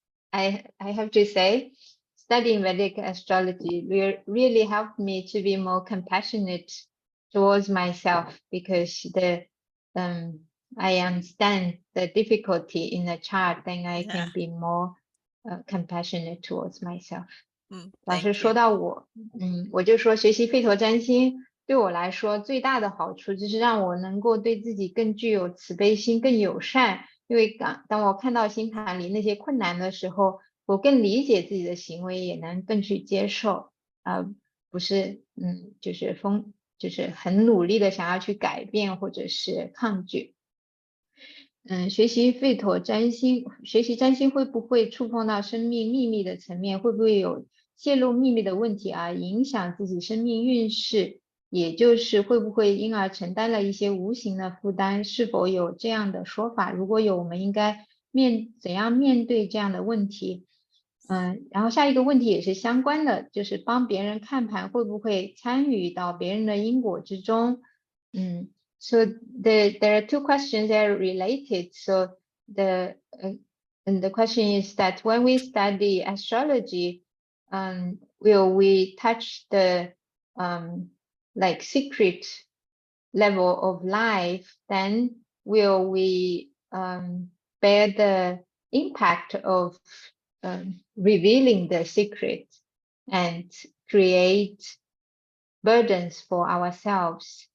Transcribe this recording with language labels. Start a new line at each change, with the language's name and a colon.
English: I have to say, studying Vedic astrology really helped me to be more compassionate towards myself, because I understand the difficulty in the chart, then I can be more compassionate towards myself.
Chinese: 老师说到我，我就说学习吠陀占星对我来说最大的好处就是让我能够对自己更具有慈悲心，更友善。因为当我看到星盘里那些困难的时候，我更理解自己的行为，也能更去接受，不是就是很努力的想要去改变或者是抗拒。学习吠陀占星，学习占星会不会触碰到生命秘密的层面？会不会有泄露秘密的问题而影响自己生命运势？也就是会不会因而承担了一些无形的负担？是否有这样的说法？如果有，我们应该怎样面对这样的问题？然后下一个问题也是相关的，就是帮别人看盘会不会参与到别人的因果之中？
English: So there are 2 questions that are related. So the question is that when we study astrology, will we touch the like secret level of life? Then will we bear the impact of revealing the secret and create burdens for ourselves?